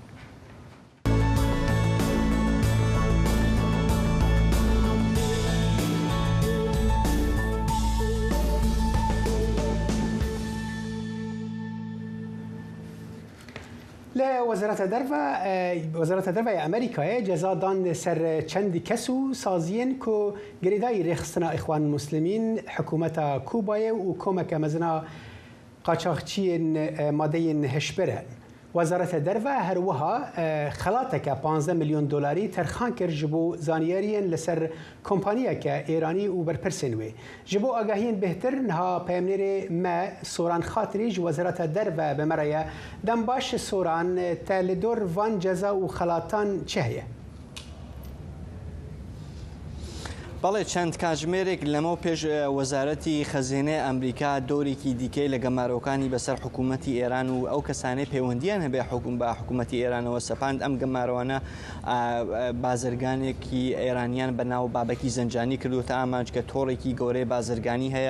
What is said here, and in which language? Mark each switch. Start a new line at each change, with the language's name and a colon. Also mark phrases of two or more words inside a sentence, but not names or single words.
Kurdish: لە وەزارەتە دەرەوەی ئەمریکایە جەزا دان سەر چەندی کەس و سازیên ku girêdayî rêxistina Îxwan Muslimîn hikûmeta Kûbayê û komeka mezina qaçaxçiyên madeyên hişber e. Wezareta Derve her wiha xelateke 15 milyon dolarî terxan kir ji bo zaniyariyên li ser kompaniyeke Îranî û berpirsên wê. Ji bo agahiyên bêhtir niha peyamnêrê me Soran Xatirî ji Wezareta Derve bi me re ye. Dem baş Soran te li dor van ceza û xelatan çi heye?
Central Kurdish: بەڵێ چەند کاتژمێرێک لەمە پێش وەزارەتی خەزینەی ئەمریکا دۆرێکی دیکەی لە گەمارۆکانی بەسەر حکوومەتی ئێران و ئەو کەسانەی پەیوەندیان هەبێ حکوم بە حکوومەتی ئێرانەوە سەپاند ئەم گەمارۆوانە بازرگانێکی ئێرانیان بە ناو بابەکی زەنجانی کردوتە ئامانج کە تۆڕێکی گەورەی بازرگانی هەیە.